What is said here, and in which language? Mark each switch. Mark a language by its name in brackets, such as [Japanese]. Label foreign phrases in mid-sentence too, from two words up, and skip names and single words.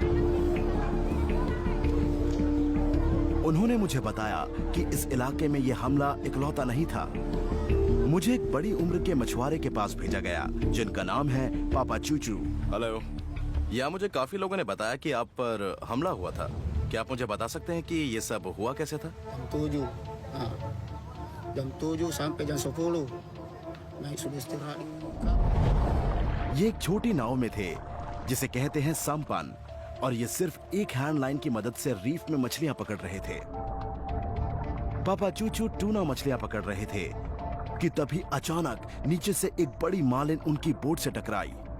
[Hindi] उन्होंने मुझे बताया कि इस इलाके में यह हमला इकलौता नहीं था। मुझे एक बड़ी उम्र के मछुआरे के पास भेजा गया जिनका नाम है पापा चूचू। हेलो। या मुझे काफी लोगों ने बताया कि आप पर हमला हुआ था। क्या आप मुझे बता सकते हैं कि ये सब हुआ कैसे था? [Indonesian] jam 7 sampai jam 10 naik sudah istirahat. [Hindi] ये एक छोटी नाव में थे जिसे कहते हैं समपन, और ये सिर्फ एक [English] hand line [Hindi] की मदद से रीफ में मछलियां पकड़ रहे थे। पापा चूचू टूना मछलियां पकड़ रहे थे कि तभी अचानक नीचे से एक बड़ी मालिन उनकी बोट से टकराई।